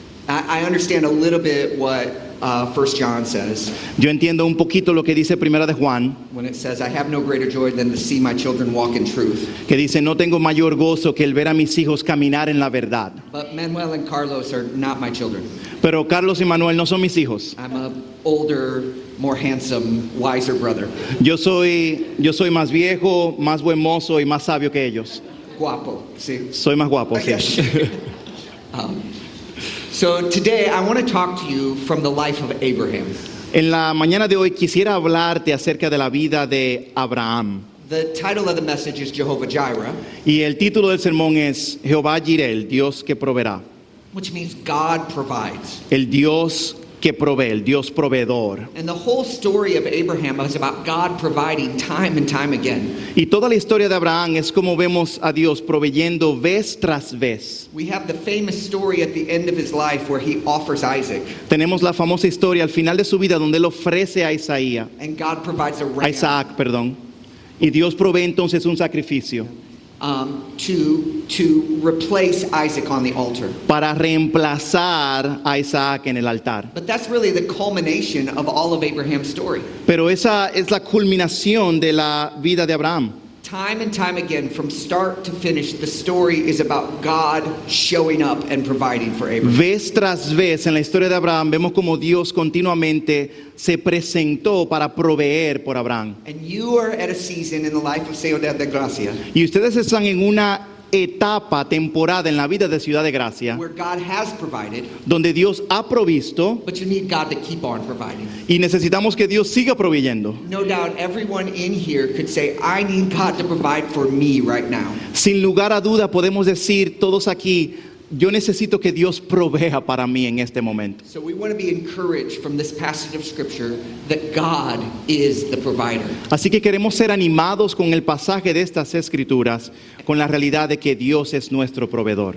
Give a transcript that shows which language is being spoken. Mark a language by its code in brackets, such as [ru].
[en] I understand a little bit what 1 John says. [es] Yo entiendo un poquito lo que dice Primera de Juan, [en] When it says, I have no greater joy than to see my children walk in truth. [es] que dice, no tengo mayor gozo que el ver a mis hijos caminar en la verdad. [en] But Manuel and Carlos are not my children. [es] Pero Carlos y Manuel no son mis hijos. [en] I'm a older, more handsome, wiser brother. [es] Yo soy más viejo, más buen mozo y más sabio que ellos. Guapo, sí. Soy más guapo, sí. [en] So today I want to talk to you from the life of Abraham. [es] En la mañana de hoy quisiera hablarte acerca de la vida de Abraham. [en] The title of the message is Jehovah Jireh, [es] Y el título del sermón es Jehová Jireh, el Dios que proveerá. [en] which means God provides. [es] El Dios que provee, el Dios proveedor. [en] And the whole story of Abraham is about God providing time and time again. [es] Y toda la historia de Abraham es como vemos a Dios proveyendo vez tras vez. [en] We have the famous story at the end of his life where he offers Isaac, [es] Tenemos la famosa historia al final de su vida donde él ofrece a Isaías, [en] and God provides a a ram [es] Isaac, perdón. Y Dios provee entonces un sacrificio [en] to replace Isaac on the altar. [es] para reemplazar a Isaac en el altar. [en] But that's really the culmination of all of Abraham's story. [es] Pero esa es la culminación de la vida de Abraham. [en] Time and time again, from start to finish, the story is about God showing up and providing for Abraham. [es] Vez tras vez en la historia de Abraham vemos como Dios continuamente se presentó para proveer por Abraham. [en] And you are at a season in the life of Ciudad de Gracia [es] Y ustedes están en una etapa, temporada en la vida de Ciudad de Gracia, [en] where God has provided, [es] donde Dios ha provisto [en] but you need God to keep on providing. [es] y necesitamos que Dios siga proveyendo. [en] No doubt everyone in here could say, I need God to provide for me right now. [es] Sin lugar a duda podemos decir todos aquí, yo necesito que Dios provea para mí en este momento. [en] So we want to be encouraged from this passage of scripture that God is the provider. [es] Así que queremos ser animados con el pasaje de estas escrituras, con la realidad de que Dios es nuestro proveedor.